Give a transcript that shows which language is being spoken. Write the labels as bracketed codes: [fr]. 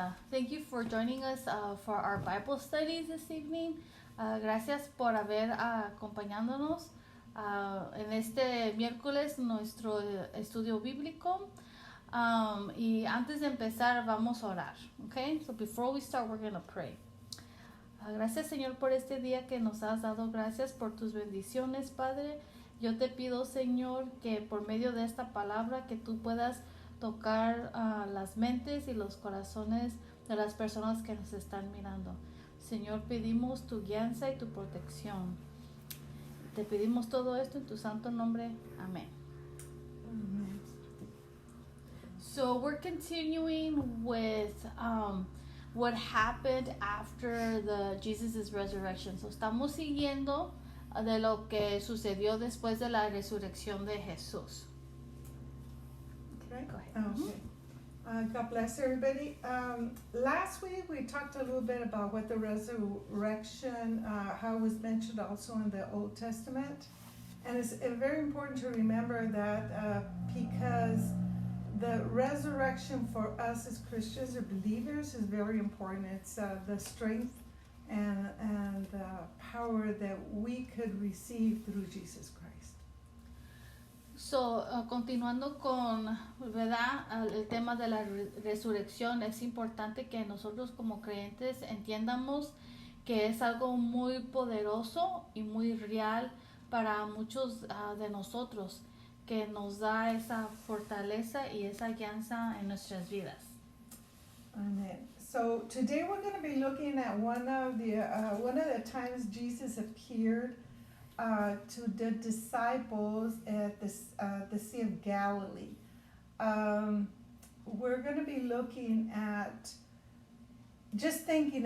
[en] Thank you for joining us for our Bible studies this evening. [es] Gracias por haber acompañándonos en este miércoles nuestro estudio bíblico. Y antes de empezar vamos a orar. Okay? [en] So before we start, we're going to pray. [es] Gracias, Señor, por este día que nos has dado. Gracias por tus bendiciones, Padre. Yo te pido, Señor, que por medio de esta palabra que tú puedas tocar las mentes y los corazones de las personas que nos están mirando. Señor, pedimos tu guianza y tu protección. Te pedimos todo esto en tu santo nombre. Amén. [en] Amen. So we're continuing with what happened after Jesus' resurrection. [es] So estamos siguiendo de lo que sucedió después de la resurrección de Jesús. [en] Okay. Go ahead. Okay. God bless everybody. Last week we talked a little bit about what the resurrection, how it was mentioned also in the Old Testament. And it's very important to remember that because the resurrection for us as Christians or believers is very important. It's the strength and the power that we could receive through Jesus Christ. [es] So, continuando con, ¿verdad? El tema de la resurrección, es importante que nosotros como creyentes entiendamos que es algo muy poderoso y muy real para muchos de nosotros, que nos da esa fortaleza y esa guianza en nuestras vidas. [en] Amen. So today we're going to be looking at one of the times Jesus appeared to the disciples at the Sea of Galilee. We're going to be looking at just thinking.